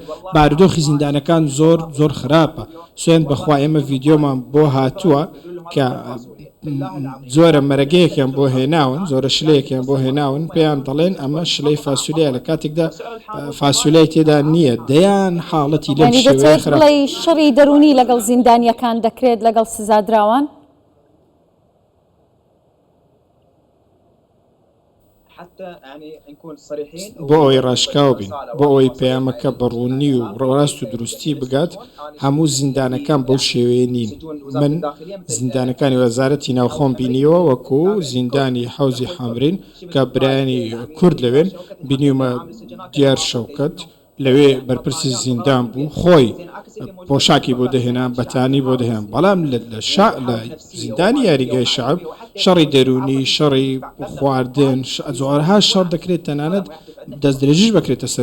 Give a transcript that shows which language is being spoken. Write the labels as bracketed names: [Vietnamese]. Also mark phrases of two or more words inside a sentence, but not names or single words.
[Central Kurdish] بارودۆخی زیندانەکان زۆر زۆر خراپە. سوێن بەخوا ئێمە ڤیدیۆمان بۆ هاتووە کە زۆرە مەرەگەیەکیان بۆ هێناون، زۆرە شلەیەکیان بۆ هێناون، پێیان دەڵێن ئەمە شلەی فاسوولەیە، لە کاتێکدا فاسوولای تێدا نییە، دەیان حاڵەتی لەم شێوەیە خراپ. شەڕی دەرونی لەگەڵ زیندانیەکان دەکرێت لەگەڵ سزادراوان؟ [Arabic] حتى يعني نكون صريحين [Central Kurdish] بۆ ئەوەی ڕاشکاو بین بۆ ئەوەی پەیامەکە بەڕوونی و ڕاست و دروستی بگات هەموو زیندانەکان بەو شێوەیە نین من زیندانەکانی وەزارەتی ناوخۆم بینیوە وەکو زیندانی حەوزی حامرین کە برایانی کورد لەوێن بینیومە دیار شەوکەت لەوێ بەرپرسی زیندان بوو خۆی پۆشاکی بۆ دەهێنان بەتانی بۆ دەهێن بەڵام لە زیندانی یاریگای شعب شەڕی دەرونی شەڕی خواردن زۆرها شەڕ دەکرێت تەنانەت دەستدرێژیش بکرێتە سەر